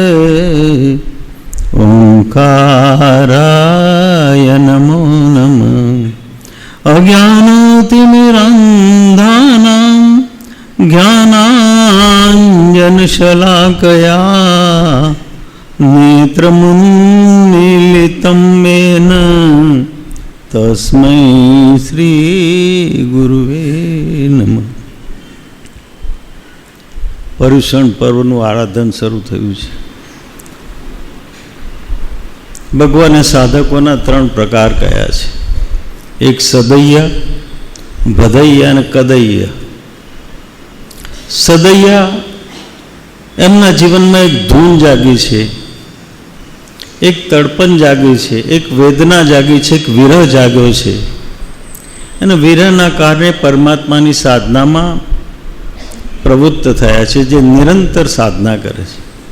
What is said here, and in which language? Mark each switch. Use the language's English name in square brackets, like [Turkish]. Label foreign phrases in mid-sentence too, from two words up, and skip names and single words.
[Sanskrit] ओंकाराय नमो नमः अज्ञानातिमिरन्धानां ज्ञानाञ्जनशलाकया नेत्रमुन्मीलितं येन तस्मै श्रीगुरुवे नमः। [Gujarati] पर्युषण पर्वનું આરાધન શરૂ થયું છે। ભગવાને સાધકોના ત્રણ પ્રકાર કયા છે, એક સદૈયા, ભદૈયા અને કદૈયા। સદૈયા એમના જીવનમાં એક ધૂન જાગી છે, એક તડપણ જાગી છે, એક વેદના જાગી છે, એક વિરહ જાગ્યો છે અને વિરહના કારણે પરમાત્માની સાધનામાં પ્રવૃત્ત થયા છે, જે નિરંતર સાધના કરે છે।